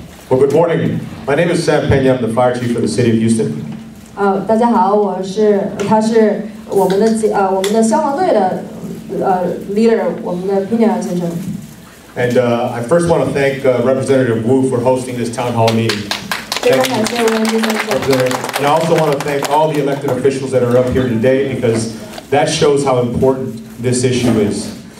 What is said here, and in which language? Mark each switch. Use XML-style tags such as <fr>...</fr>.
<en>Well, good morning. My name is Sam Pena. I'm the fire chief for the city of Houston.</en> <zh>大家好，他是我们的消防队的leader， 我们的 Pina 先生。</zh> <en>And I first want to thank Representative Wu for hosting this town hall meeting. Thank you, Representative. And I also want to thank all the elected officials that are up here today because that shows how important this issue is.</en>